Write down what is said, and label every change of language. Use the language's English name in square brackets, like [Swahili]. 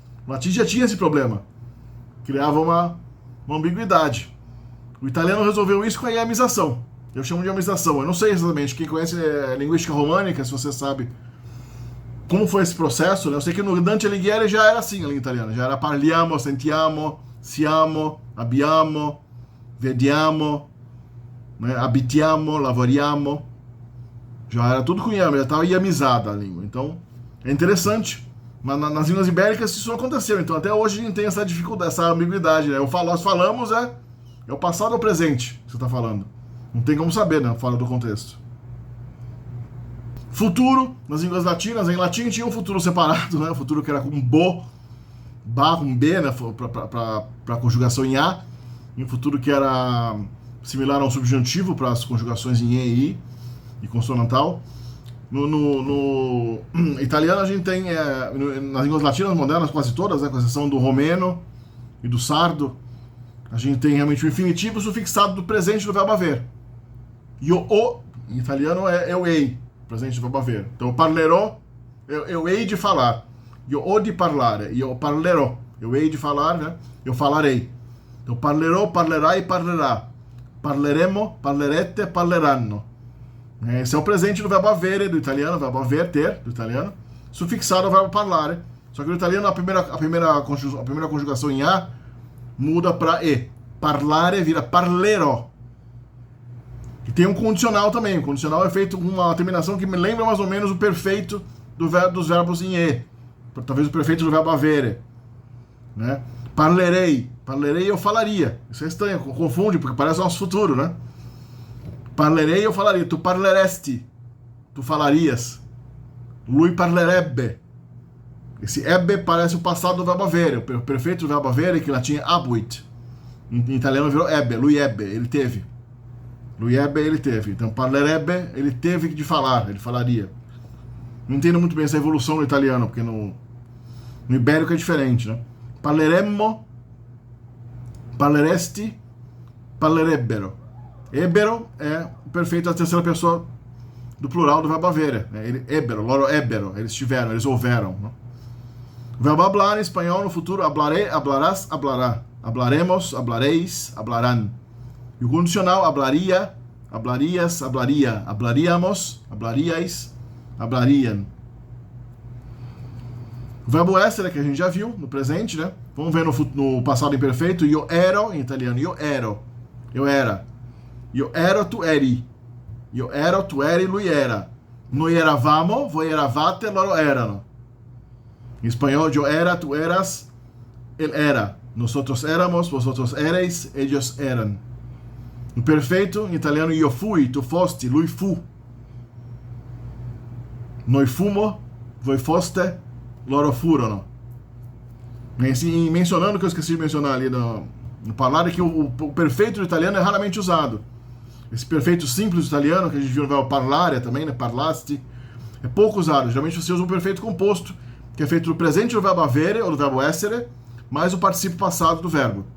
[Portuguese] O latim já tinha esse problema. Criava uma ambiguidade. O italiano resolveu isso com a iamização. Eu chamo de iamização. Eu não sei exatamente. Quem conhece linguística românica, se você sabe como foi esse processo, né? Eu sei que no Dante Alighieri já era assim a língua italiana. Já era parliamo, sentiamo, siamo, abbiamo, vediamo, né? Abitiamo, lavoriamo. Já era tudo com iame, já estava iamizada a língua. Então, é interessante. Mas nas línguas ibéricas isso não aconteceu. Então, até hoje a gente tem essa dificuldade, essa ambiguidade. Né? Nós falamos, é o passado ou o presente que você está falando. Não tem como saber, né? Fora do contexto. Futuro, nas línguas latinas, em latim tinha um futuro separado, né? O futuro que era com ba com b, né? Para conjugação em a. E um futuro que era similar ao subjuntivo para as conjugações em e e. E consonantal. No italiano a gente tem, nas línguas latinas modernas, quase todas, né, com exceção do romeno e do sardo, a gente tem realmente o infinitivo sufixado do presente do verbo haver. E o em italiano é eu ei, presente do verbo haver. Então, parlerò, eu hei de falar. [Italian] Io ho di parlare, io parlerò. [Portuguese] Eu hei de falar, né? Eu falarei. [Italian] Então, parlerò, parlerai, parlerà. Parleremo, parlerete, parleranno. [Portuguese] Esse é o presente do verbo avere do italiano, o verbo aver, ter, do italiano, sufixado ao verbo parlare. Só que no italiano a primeira conjugação em a muda para e. Parlare vira parlerò. E tem um condicional também. O condicional é feito com uma terminação que me lembra mais ou menos o perfeito dos verbos em e. Talvez o perfeito do verbo avere. Né? Parlerei. Parlerei eu falaria. Isso é estranho, confunde, porque parece o nosso futuro, né? Parlerei eu falaria. [Italian] Tu parleresti. [Portuguese] Tu falarias. [Italian] Lui parlerebbe. [Portuguese] Esse ebbe parece o passado do verbo avere. O perfeito do verbo avere, que em latim é abuit. Em italiano virou ebbe. [Italian] Lui ebbe. [Portuguese] Ele teve. Lui ebbe, ele teve. Então, parlerebbe, ele teve de falar. Ele falaria. Não entendo muito bem essa evolução no italiano, porque no ibérico é diferente, né? [Italian] Parleremmo, parleresti, parlerebbero. [Portuguese] Ebbero é o perfeito da terceira pessoa do plural do verbo avere. [Italian] Ebbero, loro ebbero, [Portuguese] eles tiveram, eles houveram. Né? O verbo hablar em espanhol no futuro, [Spanish] hablaré, hablarás, hablará. Hablaremos, hablareis, hablarán. [Portuguese] E o condicional, [Spanish] hablaria, hablarias, hablaria. Hablaríamos, hablariais, hablariam. [Portuguese] O verbo essere, que a gente já viu no presente, né? Vamos ver no passado imperfeito. [Italian] Io ero, em italiano, io ero. [Portuguese] Eu era. [Italian] Io ero, tu eri. Io ero, tu eri, lui era. Noi eravamo, voi eravate, loro erano. [Spanish] Em espanhol, yo era, tu eras, él era. Nosotros éramos, vosotros erais, ellos eran. [Portuguese] No perfeito, em italiano, [Italian] io fui, tu fosti, lui fu. Noi fumo, voi foste, loro furono. [Portuguese] E mencionando, que eu esqueci de mencionar ali no parlare, que o perfeito do italiano é raramente usado. Esse perfeito simples do italiano, que a gente viu no verbo parlare também, né? Parlasti, é pouco usado. Geralmente você usa um perfeito composto, que é feito do presente do verbo avere, ou do verbo essere, mais o participio passado do verbo.